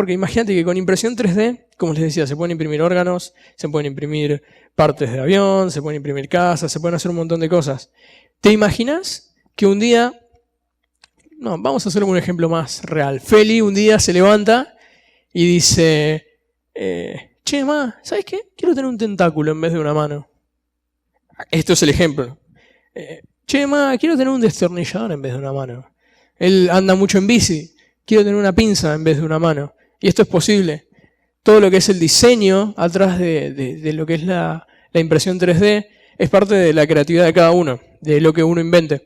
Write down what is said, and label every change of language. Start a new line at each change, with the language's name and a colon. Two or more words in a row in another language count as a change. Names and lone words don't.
Spanish: Porque imagínate que con impresión 3D, como les decía, se pueden imprimir órganos, se pueden imprimir partes de avión, se pueden imprimir casas, se pueden hacer un montón de cosas. ¿Te imaginas que un día, no, vamos a hacer un ejemplo más real. Feli un día se levanta y dice, che, ma, ¿sabes qué? Quiero tener un tentáculo en vez de una mano. Esto es el ejemplo. Che, ma, quiero tener un destornillador en vez de una mano. Él anda mucho en bici, quiero tener una pinza en vez de una mano. Y esto es posible. Todo lo que es el diseño atrás de lo que es la impresión 3D es parte de la creatividad de cada uno, de lo que uno invente.